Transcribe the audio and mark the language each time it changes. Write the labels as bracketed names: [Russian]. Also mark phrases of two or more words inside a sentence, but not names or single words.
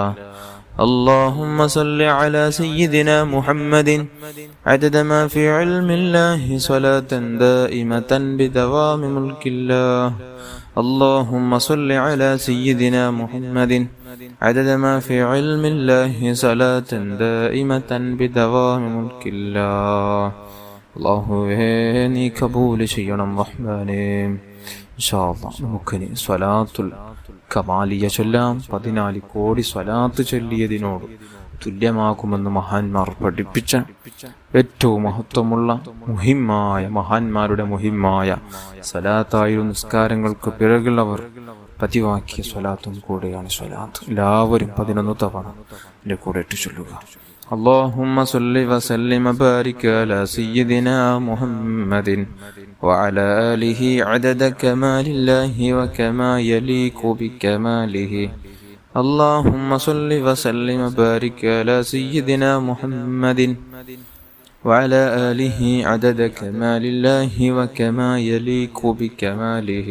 [Arabic] اللهم صل على سيدنا محمد عدد ما في علم الله صلاة دائمة بدوام ملك الله. اللهم صل على سيدنا محمد عدد ما في علم الله صلاة دائمة بدوام ملك الله. [Malayalam] അല്ലാഹുവേ നീ കബൂൽ ചെയ്യണം റഹ്മാനേ. [Arabic] إن شاء الله [Malayalam] നമുക്കിനി സ്വലാത്തുൽ കമാലിയ ചൊല്ലാം. 14 കോടി സ്വലാത്ത് ചൊല്ലിയതിനോട് തുല്യമാകുമെന്ന് മഹാന്മാർ പഠിപ്പിച്ച ഏറ്റവും മഹത്വമുള്ള മഹാന്മാരുടെ മുഹിമ്മായ സ്വലാത്തായിരുന്നു നിസ്കാരങ്ങൾക്ക് പിറകുള്ളവർ പതിവാക്കിയ സ്വലാത്തും കൂടെയാണ് സ്വലാത്ത്. എല്ലാവരും 11 തവണ എൻ്റെ കൂടെ ഇട്ട് ചൊല്ലുക. [Arabic] اللهم صل وسلم وبارك على سيدنا محمد وعلى آله عدد كمال الله وكما يليق بكماله. اللهم صل وسلم وبارك على سيدنا محمد وعلى آله عدد كمال الله وكما يليق بكماله.